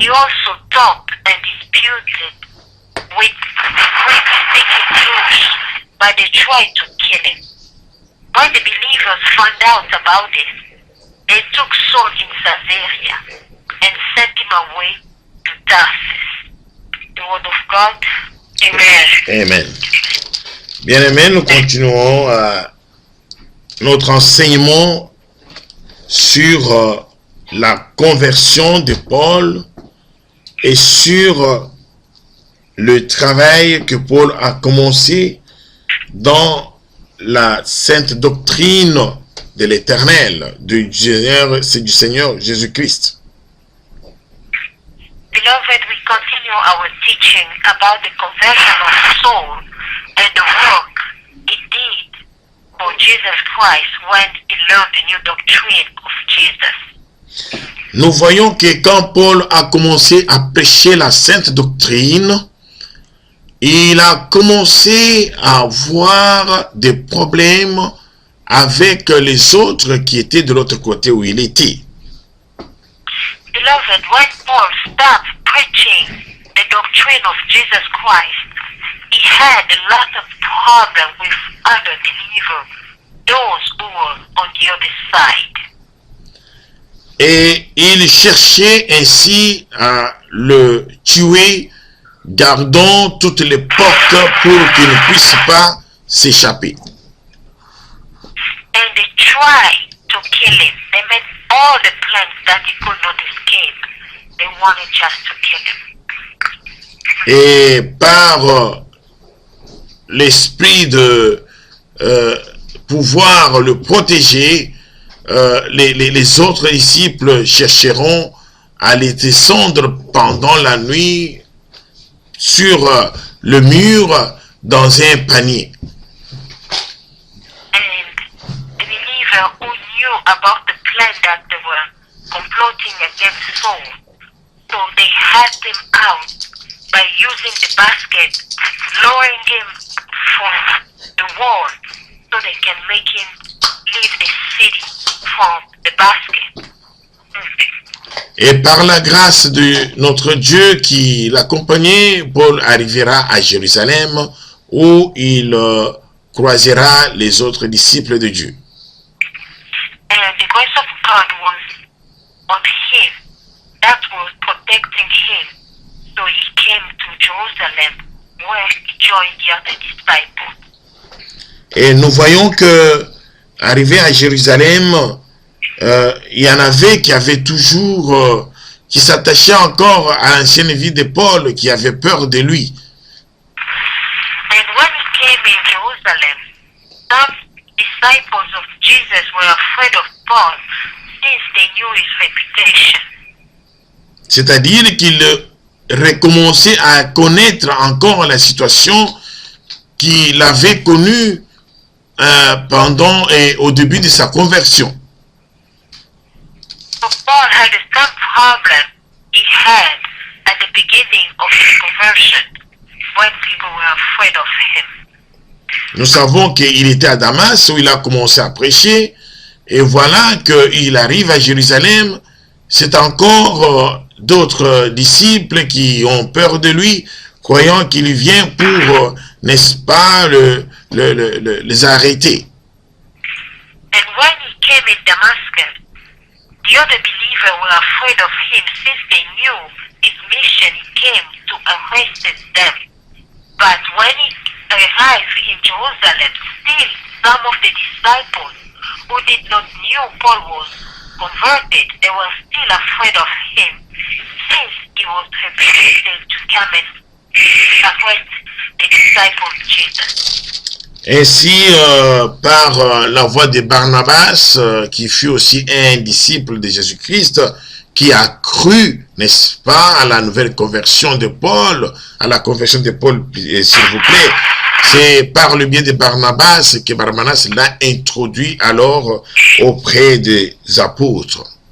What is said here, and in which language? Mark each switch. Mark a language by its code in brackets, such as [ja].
[en] He also talked and disputed with the Greek-speaking Jews, but they tried to kill him. When the believers found out about this, they took Saul in Caesarea and sent him away to Tarsus. The word of God. Amen. Amen. [fr] Bien-aimés, nous continuons notre enseignement sur la conversion de Paul et sur le travail que Paul a commencé dans la sainte doctrine de l'Éternel, du Seigneur Jésus-Christ. [en] Beloved, we continue our teaching about the conversion of Saul and the work he did for Jesus Christ when he learned the new doctrine of Jesus. [fr] Nous voyons que quand Paul a commencé à prêcher la sainte doctrine, il a commencé à avoir des problèmes avec les autres qui étaient de l'autre côté où il était. [en] Beloved, when Paul stopped preaching the doctrine of Jesus Christ, he had a lot of problems with other believers, those who were on the other side. [fr] Et il cherchait ainsi à le tuer, gardant toutes les portes pour qu'il ne puisse pas s'échapper. [en] And they tried to kill him. They made all the plans that he could not escape. They wanted just to kill him. [fr] Et par l'esprit de pouvoir le protéger, les autres disciples chercheront à les descendre pendant la nuit sur le mur dans un panier. [en] And the believer who knew about the plan that they were comploting against Saul, so they had him out by using the basket, lowering him from the wall so they can make him leave the city from the basket. [fr] Et par la grâce de notre Dieu qui l'accompagnait, Paul arrivera à Jérusalem où il croisera les autres disciples de Dieu. [en] And the grace of God was on him, that was protecting him. So he came to Jerusalem where he joined the other disciples. [fr] Et nous voyons que, arrivé à Jérusalem, il y en avait qui avaient toujours, qui s'attachaient encore à l'ancienne vie de Paul, qui avaient peur de lui. [en] And when he came in Jerusalem, some disciples of Jesus were afraid of Paul since they knew his reputation. [fr] C'est-à-dire qu'il recommençait à connaître encore la situation qu'il avait connue pendant et au début de sa conversion. So Paul had the same problem he had at the beginning of his conversion when people were afraid of him. Nous savons qu'il était à Damas où il a commencé à prêcher et voilà qu'il arrive à Jérusalem. C'est encore d'autres disciples qui ont peur de lui, croyant qu'il vient pour, n'est-ce pas, les arrêter. [en] And when he came in Damascus, the other believers were afraid of him since they knew his mission. He came to arrest them. But when he arrived in Jerusalem, still some of the disciples who did not know Paul was converted, they were still afraid of him since he was reputed to come and arrest the disciples of Jesus. [fr] Ainsi, par la voix de Barnabas, qui fut aussi un disciple de Jésus-Christ, qui a cru, n'est-ce pas, à la nouvelle conversion de Paul, à la conversion de Paul, s'il vous plaît, c'est par le biais de Barnabas que Barnabas l'a introduit alors auprès des apôtres.